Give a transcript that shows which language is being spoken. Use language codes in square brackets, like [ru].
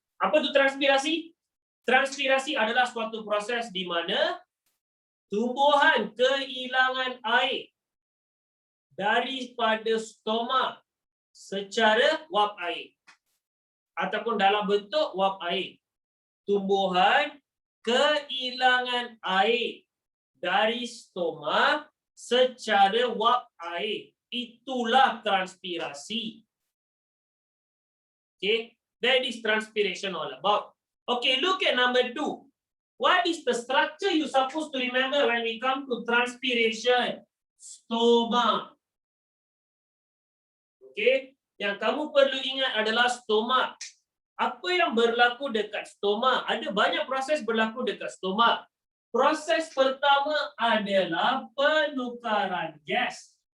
[ms] Apa itu transpirasi? Transpirasi adalah suatu proses di mana tumbuhan kehilangan air daripada stoma secara wap air ataupun dalam bentuk wap air. Tumbuhan kehilangan air dari stoma secara wap air. Itulah transpirasi. [en] Okay, that is transpiration all about. Okay, look at number 2. What is the structure you supposed to remember when we come to transpiration? Stoma. [ms] Okay, yang kamu perlu ingat adalah stoma. Apa yang berlaku dekat stoma? Ada banyak proses berlaku dekat stoma. Proses pertama adalah penukaran gas.